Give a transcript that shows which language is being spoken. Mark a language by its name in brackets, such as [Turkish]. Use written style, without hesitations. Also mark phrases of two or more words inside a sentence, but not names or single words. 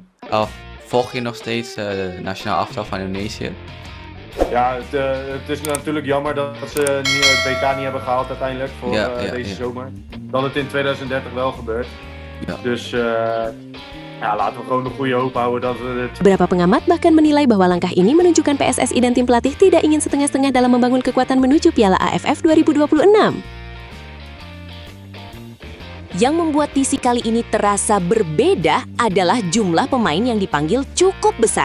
[Dutch] Volg je nog steeds de nationale aftal van Indonesië? Ja, het is natuurlijk jammer dat ze het WK niet hebben gehaald uiteindelijk voor deze zomer. Dat het in 2030 wel gebeurt. Ja. Dus laten we gewoon de goede hoop houden dat we het... [Indonesian] Beberapa pengamat bahkan menilai bahwa langkah ini menunjukkan PSSI dan tim pelatih tidak ingin setengah-setengah dalam membangun kekuatan menuju Piala AFF 2026. Yang membuat TC kali ini terasa berbeda adalah jumlah pemain yang dipanggil cukup besar.